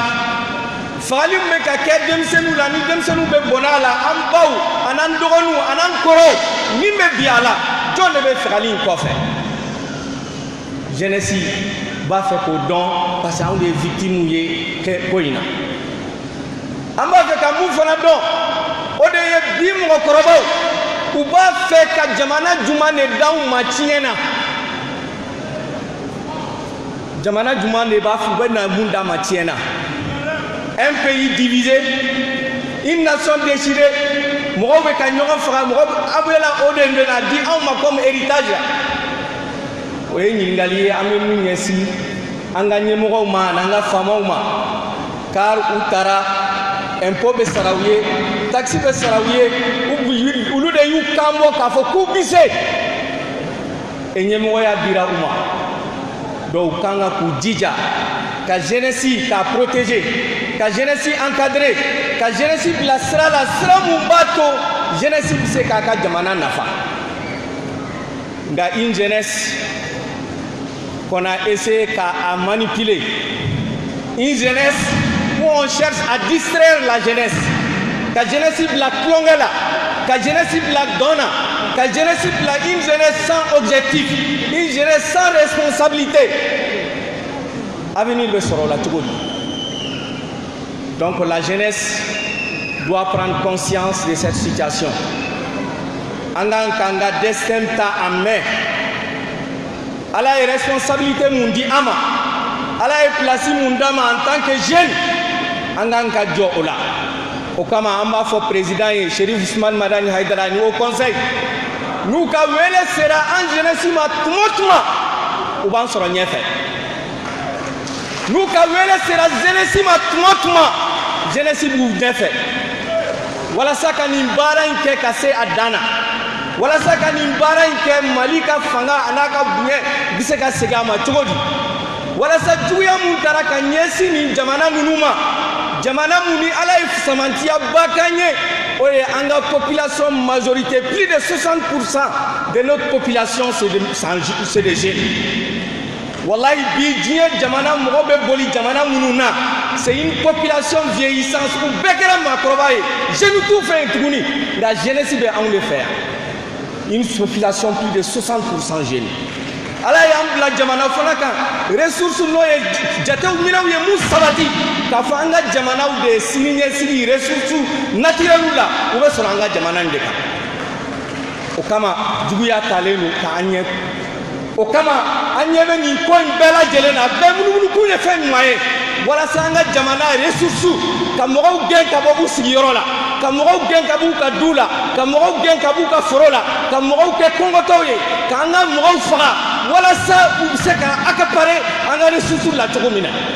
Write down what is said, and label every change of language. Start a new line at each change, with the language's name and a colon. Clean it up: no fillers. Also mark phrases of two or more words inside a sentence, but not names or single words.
Bambara: fagali min bɛ ka kɛ denmisɛnninw la ni denmisɛnninw bɛ bɔnɛ a la an baw an'an dɔgɔninw an'an kɔrɔw min bɛ bi a la jɔn de bɛ fagali in kɔfɛ jeunesse b'a fɛ k'o dɔn parce que anw de ye victime ye ko in na an b'a fɛ ka mun fana dɔn o de ye bi mɔgɔkɔrɔbaw u b'a fɛ ka jamana juma de d'anw ma tiɲɛ na jamana juma de b'a fɔ u bɛ na mun d'a ma tiɲɛ na
French: un pays divisé une nation déchirée
Bambara: mɔgɔw bɛ ka ɲɔgɔn faga mɔgɔ aw bɛ la o de bɛna di anw ma
French: comme héritage
Bambara: o ye ɲininkali ye an bɛ mun ɲɛsin an ka ɲɛmɔgɔw ma n'an ka faamaw ma car u taara impôt bɛ sara u ye taxe bɛ sara u ye olu de y'u kan bɔ k'a fɔ k'u bɛ se ɲɛmɔgɔya dira u ma donc u kan ka k'u jija ka jeunesse k'a protéger ka
French: jeunesse encadrer
Bambara: ka jeunesse bila sira la sira mun b'a to jeunesse bɛ se k'a ka jamana nafa
French: nka une jeunesse qu'on a essayé qu'à manipuler une jeunesse où on cherche à distraire la jeunesse
Bambara: ka jeunesse bila klonge la ka jeunesse bila donna ka jeunesse bila
French: une jeunesse sans objectif une jeunesse sans responsabilité avenir
Bambara: bɛ sɔrɔ o la cogo di
French: donc la jeunesse doit prendre conscience de cette situation
Bambara: an kan k'an ka destin ta
French: en main
Bambara: ala ye responsabilité mun di an ma ala ye place mun d'an ma
French: en tant que jeune
Bambara: an kan ka jɔ o la o kama an b'a fɔ président ye Cherif Ousmane Madani Haidara ni
French: au conseil
Bambara: n'u ka wele sera an jeunesse ma tuma o tuma u b'an sɔrɔ ɲɛfɛ n'u ka wele sera jeunesse ma tuma o tuma jeunesse b'u ɲɛfɛ walasa ka nin baara in kɛ ka se a dan na walasa ka nin baara in kɛ Mali ka fanga a n'a ka bonya bɛ se ka segin a ma cogo di walasa juguya mun taara ka ɲɛsin nin jamana ninnu ma jamana mun ni ala ye samantiya ba k'an ye o ye an ka
French: population majorité plus de 60% de notre population c'est des jeunes wallahi
Bambara: bi diɲɛ jamana mɔgɔ bɛ boli jamana minnu na
French: c'est une population vieillissante
Bambara: u bɛɛ kɛra maakɔrɔba ye jeunes t'u fɛ yen tuguni nka jeunesse bɛ anw de fɛ yan
French: une population plus de 60% jeunes
Bambara: ala y'an bila jamana fana kan ressources n'o ye jatew minɛw ye mun sabati k'a fɔ an ka jamanaw de ye siniɲɛsigi
French: ressources naturelles
Bambara: la u bɛ sɔrɔ an ka jamana in de kan o kama juguya talen don k'an ɲɛ o kama an ɲɛ bɛ nin ko in bɛɛ lajɛlen na bɛɛ munumunu k'u ye fɛn ɲuman ye walasa an ka jamana ressources ka mɔgɔw gɛn ka bɔ u sigiyɔrɔ la ka mɔgɔw gɛn ka b'u ka du la ka mɔgɔw gɛn ka b'u ka foro la ka mɔgɔw kɛ kɔngɔtɔw ye k'an ka mɔgɔw faga walasa u bɛ se ka accaparer an ka ressources la cogo min na